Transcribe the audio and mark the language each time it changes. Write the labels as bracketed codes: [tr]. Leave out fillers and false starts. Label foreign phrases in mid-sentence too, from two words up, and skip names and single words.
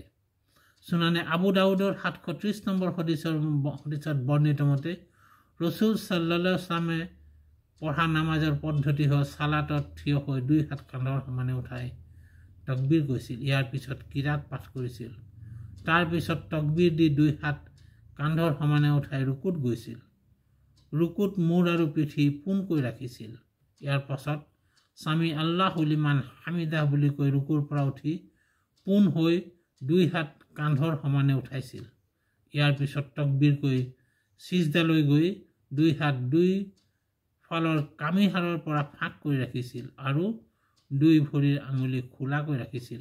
[as] সুনানে আবু দাউদৰ 730 নম্বৰ হদিছত বৰ্ণিত মতে ৰসুল [ar] صلى الله عليه وسلم [as] পঢ়া নামাজৰ পদ্ধতি হ'ল সালাতত থিয় হৈ 2 হাত কান্ধৰ সমানে উঠাই তকবীৰ কৈছিল। ইয়াৰ পিছত কিৰাত পাঠ কৰিছিল। তাৰ পিছত তকবীৰ দি 2 হাত কান্ধৰ সমানে উঠাই ৰুকুত গৈছিল। ৰুকুত মূৰ আৰু পিঠি পোনকৈ ৰাখিছিল। ইয়াৰ পাছত [ar] سمع الله لمن حمده [as] বুলি কৈ ৰুকুৰ পৰা উঠি পোন হৈ 2 হাত কান্ধৰ সমানে উঠাইছিল। ইয়াৰ পিছত তকবীৰ কৈ সিজদালৈ গৈ 2 হাত 2 ফালৰ কামিহাৰৰ পৰা ফাঁক কৰি ৰাখিছিল আৰু 2 ভৰিৰ আঙুলি খোলাকৈ ৰাখিছিল।